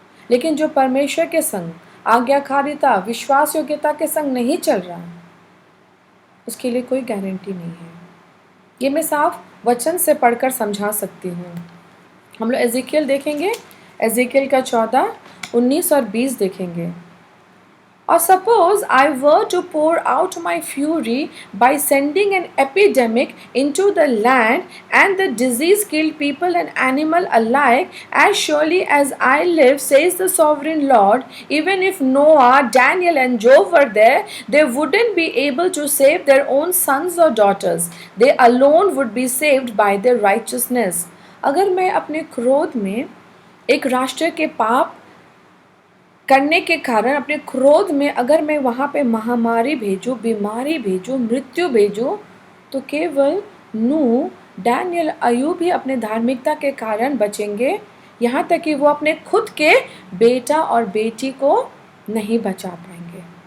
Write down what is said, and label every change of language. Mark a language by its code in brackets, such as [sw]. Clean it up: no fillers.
[hi] लेकिन जो परमेश्वर के संग आज्ञाकारिता, विश्वास योग्यता के संग नहीं चल रहा, उसके लिए कोई गारंटी नहीं है। ये मैं साफ वचन से पढ़कर समझा सकती हूँ। हम लोग एजेकियल देखेंगे, एजेकियल का 14, 19 और 20 देखेंगे। [en] Or suppose I were to pour out my fury by sending an epidemic into the land, and the disease killed people and animal alike, as surely as I live, says the sovereign Lord, even if Noah, Daniel and Job were there, they wouldn't be able to save their own sons or daughters. They alone would be saved by their righteousness. [hi] अगर मैं अपने क्रोध में एक राष्ट्र के पाप करने के कारण, अपने क्रोध में अगर मैं वहाँ पे महामारी भेजूँ, बीमारी भेजूँ, मृत्यु भेजूँ, तो केवल नूह, डैनियल, अय्यूब ही अपने धार्मिकता के कारण बचेंगे, यहाँ तक कि वो अपने खुद के बेटा और बेटी को नहीं बचा पाएंगे।